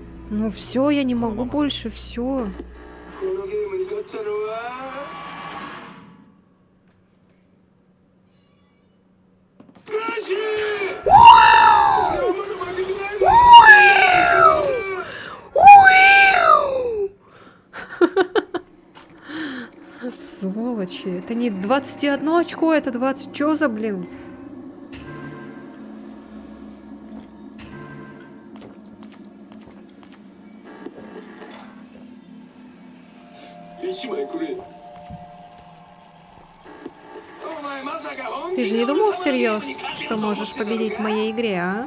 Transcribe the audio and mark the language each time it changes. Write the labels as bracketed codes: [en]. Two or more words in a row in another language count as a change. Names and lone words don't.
[ru] Ну все, я не могу больше, все. [ja] このゲームに勝ったのはクラッシュ。俺はまだ負けてないぞ。 [ru] Сволочи. Это не 21 очко, это 20. Чё за, блин? Ты же не думал всерьез, что можешь победить в моей игре, а?